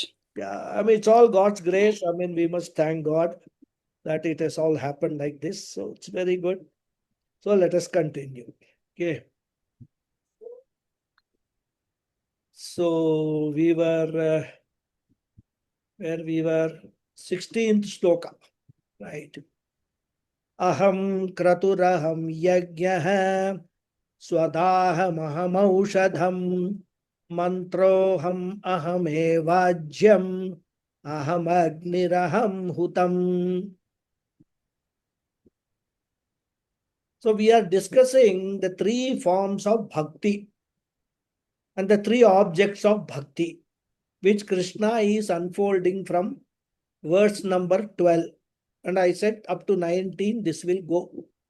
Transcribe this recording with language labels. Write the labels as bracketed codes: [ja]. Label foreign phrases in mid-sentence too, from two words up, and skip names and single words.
[en] Yeah, I mean, it's all God's grace. I mean, we must thank God that it has all happened like this. So it's very good. So let us continue. Okay. So we were where we were 16th sloka, right? [sa] Aham kraturaham yajnah swadaham mantroham ahamevajyam aham agniraham hutam. [en] So we are discussing the 3 forms of bhakti and the 3 objects of bhakti. which Krishna is unfolding from verse number 12. And I said up to 19, this will go.